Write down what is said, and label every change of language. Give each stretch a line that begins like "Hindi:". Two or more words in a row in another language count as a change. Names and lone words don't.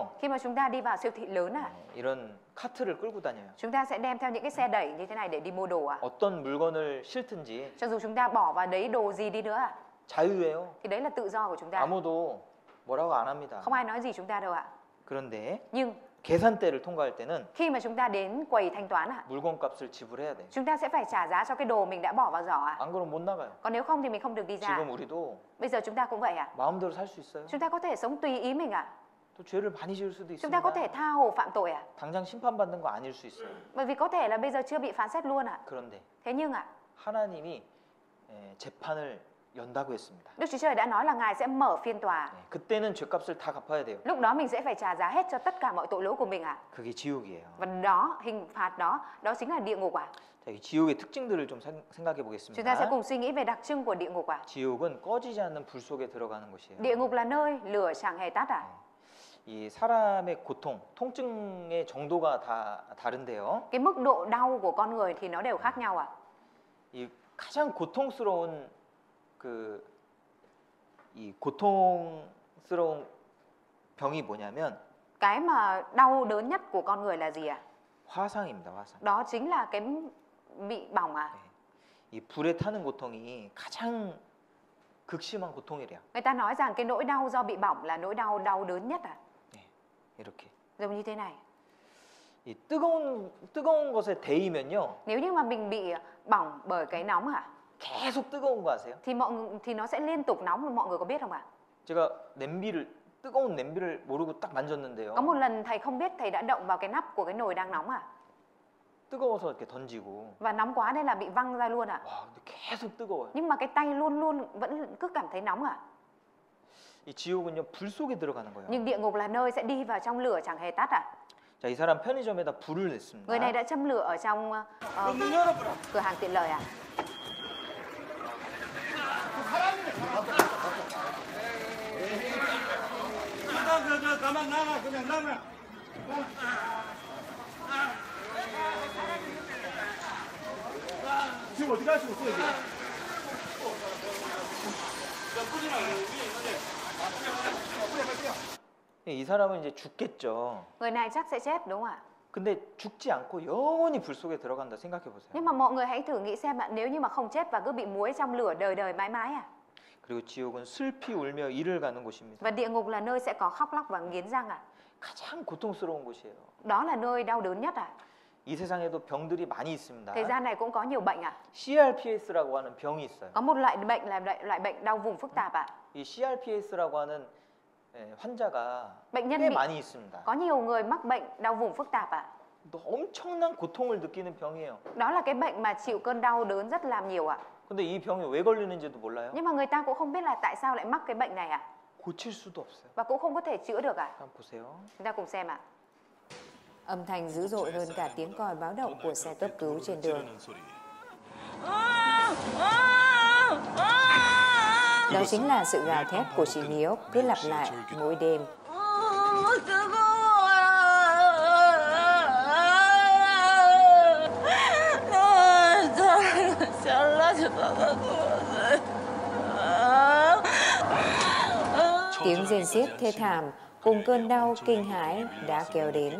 Vietnamese: Khi mà chúng ta đi vào siêu thị lớn à?
Korean: 이런 카트를 끌고 다녀요.
Vietnamese: Chúng ta sẽ đem theo những cái xe đẩy như thế này để đi mua đồ à?
Korean: 어떤 물건을 실든지
Vietnamese: Cho dù chúng ta bỏ vào đấy đồ gì đi nữa à?
Korean: 자유예요.
Vietnamese: Thì đấy là tự do của chúng ta.
Korean: 아무도 뭐라고 안 합니다.
Vietnamese: Không ai nói gì chúng ta đâu ạ.
Korean: 그런데
Vietnamese: Nhưng
Korean: 계산대를 통과할 때는
Vietnamese: khi mà chúng ta đến quầy thanh toán à,
Korean: 물건값을 지불해야 돼.
Vietnamese: chúng ta sẽ phải trả giá cho cái đồ mình đã bỏ vào giỏ à?
Korean: 안 그러면 못 나가요.
Vietnamese: Còn nếu không thì mình không được đi ra.
Korean: 지금 우리도
Vietnamese: Bây giờ chúng ta cũng vậy à?
Korean: 마음대로 살 수 있어요.
Vietnamese: Chúng ta có thể sống tùy ý mình à?
Korean: 또 죄를 많이 지을 수도
Vietnamese: Chúng ta có thể
Korean: 있습니다.
Vietnamese: tha hồ phạm tội à?
Korean: 당장 심판받는 거 아닐 수 있어요.
Vietnamese: Bởi vì có thể là bây giờ chưa bị phán xét luôn à?
Korean: 그런데
Vietnamese: Thế nhưng à,
Korean: 하나님이 재판을 연다고 했습니다.
Vietnamese: Đức Chúa Trời đã nói là Ngài sẽ mở phiên tòa.
Korean: 그때는 죄값을 다 갚아야 돼요.
Vietnamese: Lúc đó mình sẽ phải trả giá hết cho tất cả mọi tội lỗi của mình à?
Korean: 그게 지옥이에요.
Vietnamese: Và đó, hình phạt đó chính là địa ngục à?
Korean: 자, 이 지옥의 특징들을 좀 생각해
Vietnamese: Chúng ta sẽ
Korean: 보겠습니다.
Vietnamese: cùng suy nghĩ về đặc trưng của địa ngục à?
Korean: 지옥은 꺼지지 않는 불 속에 들어가는 곳이에요.
Vietnamese: Địa ngục là nơi lửa chẳng hề tắt à?
Korean: 이 사람의 고통, 통증의 정도가 다 다른데요.
Vietnamese: Cái mức độ đau của con người thì nó đều khác nhau à?
Korean: 이 가장 고통스러운 이 고통스러운 병이 뭐냐면
Vietnamese: Cái mà đau đớn nhất của con người là gì à?
Korean: 화상입니다. 화상.
Vietnamese: Đó chính là cái bị bỏng à?
Korean: 이 불에 타는 고통이 가장 극심한 고통이래요.
Vietnamese: Người ta nói rằng cái nỗi đau do bị bỏng là nỗi đau đau đớn nhất à?
Korean: 이렇게
Vietnamese: giống như thế này.
Korean: 이 뜨거운 것에 데이면요.
Vietnamese: Nếu như mà mình bị bỏng bởi cái nóng
Korean: 계속 뜨거운 거 아세요?
Vietnamese: thì nó sẽ liên tục nóng, mọi người có biết không ạ?
Korean: 제가 뜨거운 냄비를 모르고 딱 만졌는데요.
Vietnamese: Có một lần thầy không biết, thầy đã động vào cái nắp của cái nồi đang nóng
Korean: 뜨거워서 이렇게 던지고.
Vietnamese: và nóng quá nên là bị văng ra luôn
Korean: 와, 근데 계속 뜨거워요.
Vietnamese: Nhưng mà cái tay luôn luôn vẫn cứ cảm thấy nóng
Korean: 이 지옥은요, 불 속에 들어가는 거예요.
Vietnamese: Nhưng địa ngục là nơi sẽ đi vào trong lửa chẳng hề tắt
Korean: 자, 이 사람 편의점에다 불을 냈습니다.
Vietnamese: Người này đã châm lửa ở trong cửa hàng tiện lợi
Korean: 가만 나가 그냥 나가. 지금 어디 가시고 있어요 지금? 이 사람은 이제 죽겠죠.
Vietnamese: Người này chắc sẽ chết đúng không ạ?
Korean: 근데 죽지 않고 영원히 불 속에 들어간다 생각해 보세요.
Vietnamese: Nhưng mà mọi người hãy thử nghĩ xem nếu như mà không chết và cứ bị muối trong lửa đời đời mãi mãi
Korean: 그리고 지옥은 슬피 울며 이를 가는 곳입니다.
Vietnamese: Và địa ngục là nơi sẽ có khóc lóc và nghiến răng
Korean: 가장 고통스러운 곳이에요.
Vietnamese: Đó là nơi đau đớn nhất
Korean: 이 세상에도 병들이 많이 있습니다.
Vietnamese: Thế gian này cũng có nhiều bệnh
Korean: CRPS라고 하는 병이 있어요.
Vietnamese: Có một loại bệnh là loại bệnh đau vùng phức tạp
Korean: 이 CRPS라고 하는 환자가
Vietnamese: Bệnh nhân
Korean: 꽤
Vietnamese: bị
Korean: 많이 있습니다.
Vietnamese: Có nhiều người mắc bệnh đau vùng phức tạp
Korean: 또 엄청난 고통을 느끼는 병이에요.
Vietnamese: Đó là cái bệnh mà chịu cơn đau đớn rất làm nhiều
Korean: 근데 이 병이 왜 걸리는지도 몰라요.
Vietnamese: Nhưng mà người ta cũng không biết là tại sao lại mắc cái bệnh này
Korean: 고칠 수도 없어요.
Vietnamese: Và cũng không có thể chữa được
Korean: 한번 보세요.
Vietnamese: Chúng ta cùng xem Âm thanh dữ dội hơn cả tiếng còi báo động của xe cấp cứu trên đường. Đó chính là sự gào thét của chị Miok cứ lặp lại mỗi đêm. Tiếng rên xiết thê thảm cùng cơn đau kinh hãi đã kéo đến.